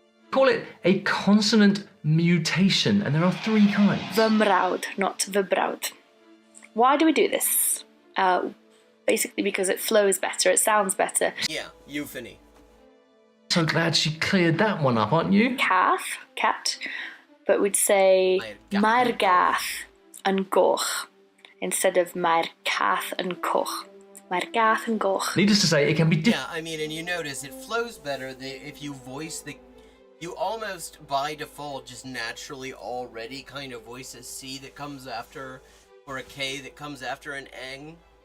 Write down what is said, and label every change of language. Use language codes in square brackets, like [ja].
[en] call it a consonant mutation, and there are three kinds. Vymrawd, not vybrawd. Why do we do this? Basically because it flows better, it sounds better. Yeah, euphony. So glad she cleared that one up, aren't you? Cath, cat, but we'd say [cy] Mae'r gath yn goch [en] instead of [cy] Mae'r cath yn coch. Mae'r gath yn goch. [en] Needless to say, it can be Yeah, I mean, and you notice it flows better if you voice the... You almost, by default, just naturally already kind of voice a C that comes after, or a K that comes after an eng.